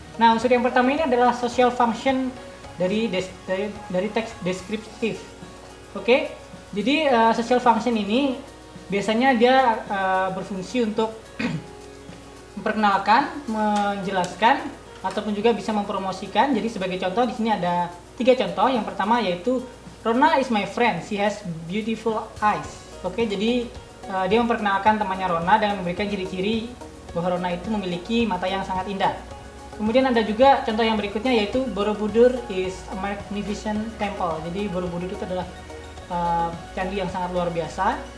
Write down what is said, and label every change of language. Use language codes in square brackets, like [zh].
[id] Nah, unsur yang pertama ini adalah social function dari teks deskriptif. Oke, jadi social function ini biasanya dia berfungsi untuk memperkenalkan, menjelaskan, ataupun juga bisa mempromosikan. Jadi sebagai contoh di sini ada 3 contoh. Yang pertama yaitu [en] Rona is my friend, she has beautiful eyes. [id] Oke, jadi dia memperkenalkan temannya Rona dengan memberikan ciri-ciri bahwa Rona itu memiliki mata yang sangat indah. Kemudian ada juga contoh yang berikutnya yaitu [en] Borobudur is a magnificent temple. [id] Jadi Borobudur itu adalah candi yang sangat luar biasa.